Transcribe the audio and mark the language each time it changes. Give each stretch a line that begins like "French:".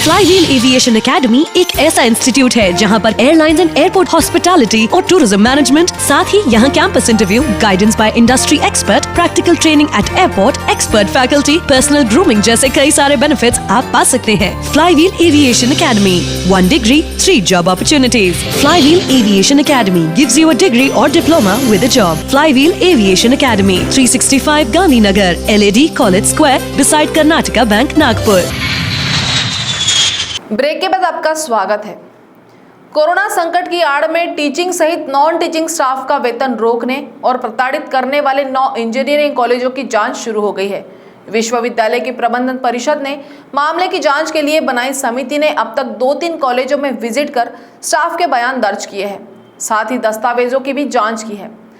Hindi: Flywheel aviation academy एक ऐसा institute है जहां पर एयरलाइंस एंड एयरपोर्ट हॉस्पिटैलिटी और टूरिज्म मैनेजमेंट, साथ ही यहां campus interview,
English: guidance by industry expert, practical training at airport,
Hindi: expert faculty, personal grooming जैसे कई सारे बेनिफिट्स आप पा सकते हैं।
English: Flywheel aviation academy, 1 degree, 3 job opportunities. Flywheel Aviation Academy gives you a degree or diploma with a job. Flywheel Aviation Academy, 365 Gandhinagar, LAD College Square, beside Karnataka bank Nagpur.
Hindi: Break के बाद आपका स्वागत है। कोरोना संकट की आड़ में टीचिंग सहित नॉन टीचिंग स्टाफ का वेतन रोकने और प्रताड़ित करने वाले 9 इंजीनियरिंग कॉलेजों की जांच शुरू हो गई है। विश्वविद्यालय की प्रबंधन परिषद ने मामले की जांच के लिए बनाई समिति ने अब तक 2-3 कॉलेजों में विजिट कर स्टाफ के बयान दर्ज किए हैं, साथ ही दस्तावेजों की भी जांच की है।